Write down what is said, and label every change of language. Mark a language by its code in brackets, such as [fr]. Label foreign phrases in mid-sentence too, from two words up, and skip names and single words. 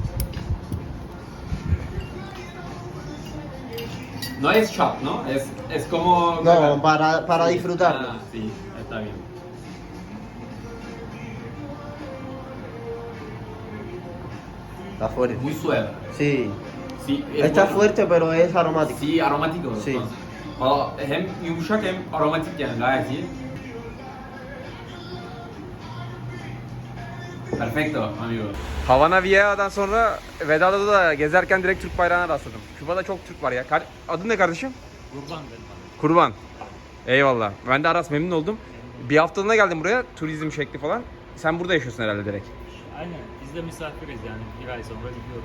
[es] No es shot, ¿no? Es como... No, para disfrutarlo. Ah, sí, está bien. Está fuerte. Muy suave. Sí. Sí, Está bueno. fuerte pero es aromático. Sí, [tr] aromatik olur. [es] Sí. [tr] Valla hem yumuşak hem aromatik yani gayet iyi. [es] Perfecto amigo. [tr] Havana Vieja'dan sonra Veda'da da gezerken direkt Türk bayrağına rastladım. Küba'da çok Türk var ya. Adın ne kardeşim? Kurban benim. Kurban. Eyvallah. Ben de Aras memnun oldum. Bir haftalığına geldim buraya. Turizm şekli falan. Sen burada yaşıyorsun herhalde direkt. Aynen. Biz de misafiriz yani. Bir ay sonra gidiyorum.